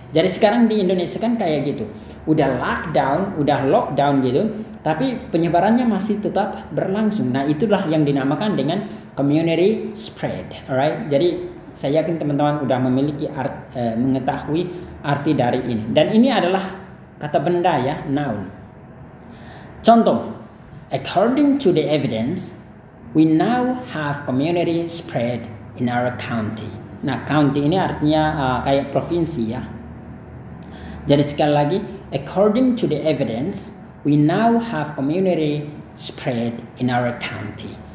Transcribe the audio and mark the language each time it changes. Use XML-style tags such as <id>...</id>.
<id>Jadi sekarang di Indonesia kan kayak gitu, udah lockdown gitu, tapi penyebarannya masih tetap berlangsung. Nah itulah yang dinamakan dengan community spread, alright. Jadi saya yakin teman-teman udah memiliki mengetahui arti dari ini. Dan ini adalah kata benda ya, noun.</id> <en>Contoh, according to the evidence, we now have community spread in our county.</en> <id>Nah county ini artinya kayak provinsi ya. Jadi sekali lagi,</id> <en>according to the evidence, we now have community spread in our county.</en>